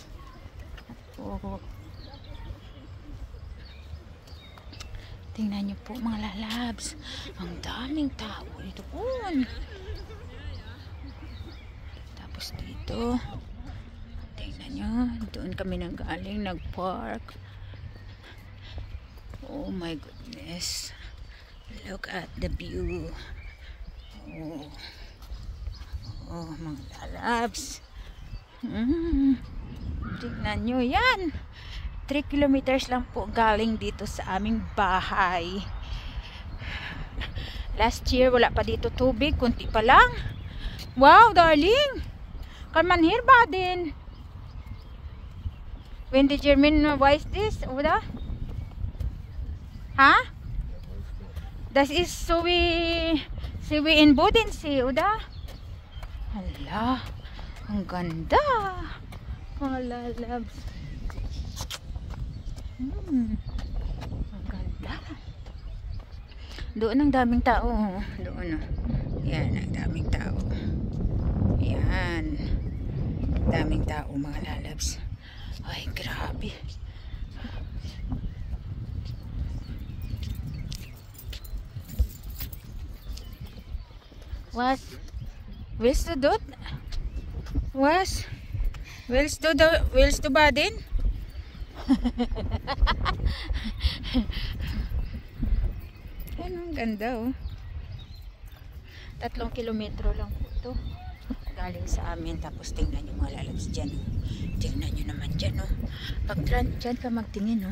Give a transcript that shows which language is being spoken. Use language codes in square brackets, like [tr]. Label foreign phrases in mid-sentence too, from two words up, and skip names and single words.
[tl] At po tingnan nyo po mga lalabs, ang daming tao dito po. Tapos dito tingnan nyo, doon kami nanggaling, nag-park. [en] Oh my goodness. Look at the view. [tl] Oh, oh mga lalabs. Tingnan nyo yan. 3 kilometers lang po galing dito sa aming bahay. [en] Last year [tl] wala pa dito tubig, kunti pa lang. [en] Wow, darling. [de] Kan man hier Baden. [en] When did German weiß this, oder? Ha? [de] Das ist so wie in Bodensee, oder? [tl] Hala, ang ganda. Mga lalabs. Ang ganda. Doon ang daming tao. Doon, oh. Yan, ang daming tao. Yan. Daming tao, mga lalabs. Ay, grabe. [de] Was? Willst du dort? Was? Willst du baden? [tl] Yan, ang ganda, oh. 3 kilometro lang po ito galing sa amin. Tapos tingnan nyo mga lalabs dyan, oh. Tingnan nyo naman dyan, oh. Pag dyan ka magtingin, oh.